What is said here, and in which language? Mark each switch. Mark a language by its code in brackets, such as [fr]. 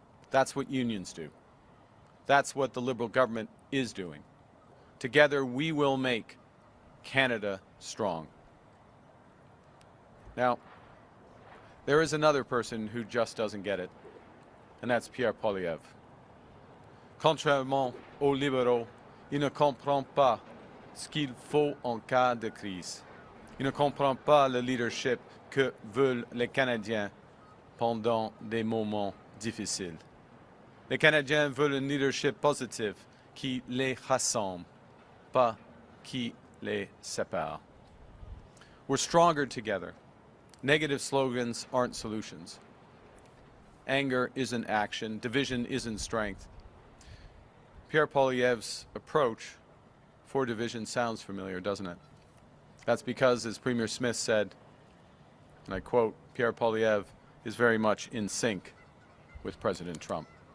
[en] That's what unions do. That's what the Liberal government is doing. Together we will make Canada strong. Now, there is another person who just doesn't get it, and that's Pierre Poilievre. [fr] Contrairement aux libéraux, il ne comprend pas ce qu'il faut en cas de crise. Il ne comprend pas le leadership que veulent les Canadiens pendant des moments difficiles. Les Canadiens veulent un leadership positif qui les rassemble, pas qui les sépare. [en] We're stronger together. Negative slogans aren't solutions. Anger isn't action. Division isn't strength. Pierre Poilievre's approach for division sounds familiar, doesn't it? That's because, as Premier Smith said, and I quote, Pierre Poilievre is very much in sync with President Trump.